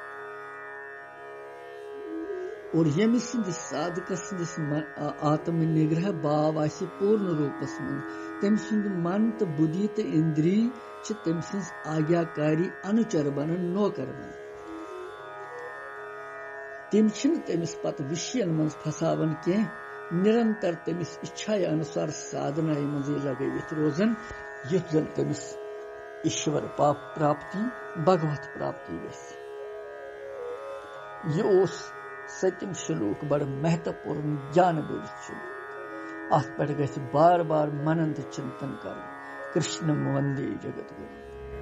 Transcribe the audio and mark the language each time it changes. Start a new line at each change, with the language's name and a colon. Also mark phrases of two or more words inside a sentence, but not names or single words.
Kashmiri: और यम साधक आत्म निग्रह भाव आसि पूर्ण रूपस मज, तम सुंद मन तो बुद्धि तो इंद्रिय तम सज आज्ञाकारी अनुचर बनन, नौकर बनन। तम तमिस पत विषयन मज फसावन के, निरंतर तमिस इच्छा अनुसार साधना मज लगित रोजन, युथ जन तमिस ईश्वर प्राप्ति भगवत प्राप्ति गई। यह सत्यम श्लोक बड़ महत्वपूर्ण ज्ञान बोधित श्लोक। अत पे गि बार बार मनन चिंतन कर।
Sanskrit: कृष्ण वंदे जगत गुरु।